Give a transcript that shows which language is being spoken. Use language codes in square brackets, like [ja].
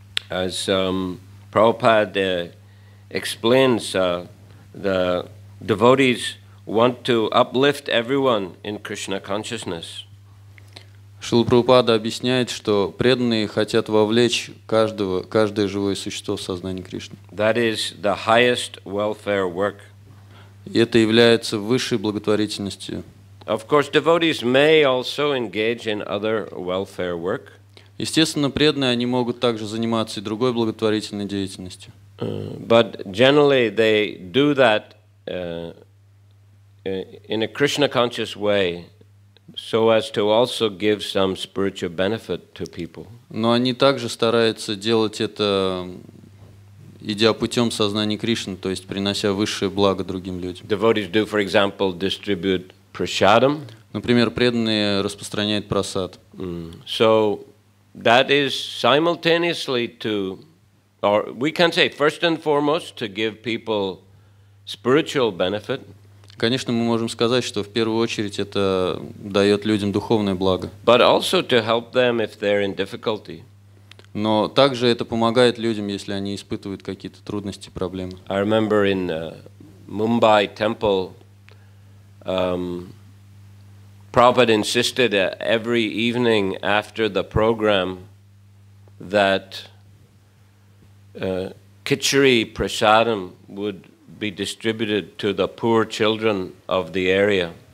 [en] As Prabhupada explains, the devotees want to uplift everyone in Krishna consciousness. [ru] Шрила Прабхупада объясняет, что преданные хотят вовлечь каждое живое существо в сознание Кришны. [en] That is the highest welfare work. [ru] И это является высшей благотворительностью. [en] Of course, devotees may also engage in other welfare work. [ru] Естественно, преданные, они могут также заниматься и другой благотворительной деятельностью. [en] But generally they do that in a Krishna-conscious way, so as to also give some spiritual benefit to people. [ru] Но они также стараются делать это, идя путем сознания Кришны, то есть принося высшее благо другим людям. [en] Devotees do, for example, distribute prasadam. [ru] Например, преданные распространяют прасад. [en] So that is simultaneously to, or we can say first and foremost, to give people spiritual benefit. [ru] Конечно, мы можем сказать, что в первую очередь это дает людям духовное благо. [en] But also to help them if they're in difficulty. [ru] Но также это помогает людям, если они испытывают какие-то трудности, проблемы. [en] I remember in Mumbai temple, Prabhupada insisted every evening after the program that khichdi prasadam would be distributed to the poor children of the area.